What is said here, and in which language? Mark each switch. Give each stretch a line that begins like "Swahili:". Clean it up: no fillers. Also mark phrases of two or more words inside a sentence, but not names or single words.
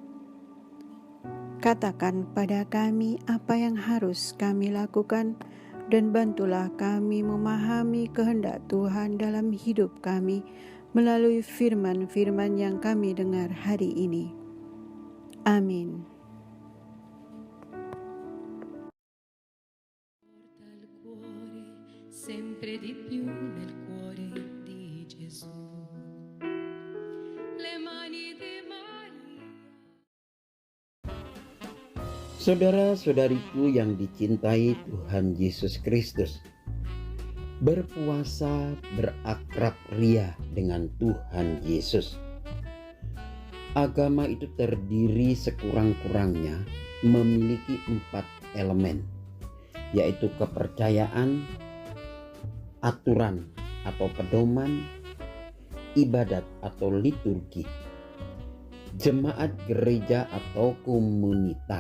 Indonesian: Katakan pada kami apa yang harus kami lakukan dan bantulah kami memahami kehendak Tuhan dalam hidup kami melalui firman-firman yang kami dengar hari ini. Amin.
Italian: Porta il cuore sempre di più nel cuore di Gesù. Le mani di Maria.
Indonesian: Saudara-saudariku yang dicintai Tuhan Yesus Kristus, berpuasa berakrab ria dengan Tuhan Yesus. Agama itu terdiri sekurang-kurangnya memiliki 4 elemen, yaitu kepercayaan, aturan atau pedoman, ibadat atau liturgi, jemaat gereja atau komunitas.